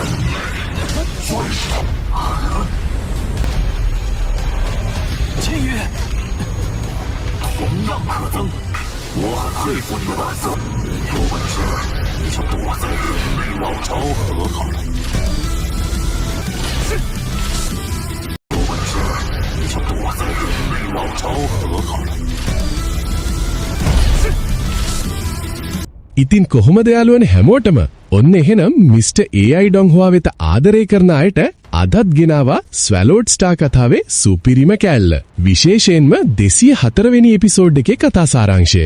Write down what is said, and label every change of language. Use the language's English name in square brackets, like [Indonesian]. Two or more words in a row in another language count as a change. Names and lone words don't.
[Chinese] 千羽，同样可憎。我很佩服你的胆色，有本事你就躲在人类老巢和好了。是。有本事你就躲在人类老巢和好了。 [Sinhala] ඉතින් කොහොමද යාළුවනේ හැමෝටම ඔන්න එහෙනම් මිස්ටර් AI ඩොංහුවා වෙත ආදරය කරන අයට අදත් ගෙනාවා ස්වැලෝඩ් ස්ටාර් කතාවේ සුපිරිම කෑල්ල. විශේෂයෙන්ම 204 වෙනි එපිසෝඩ් එකේ කතා සාරාංශය.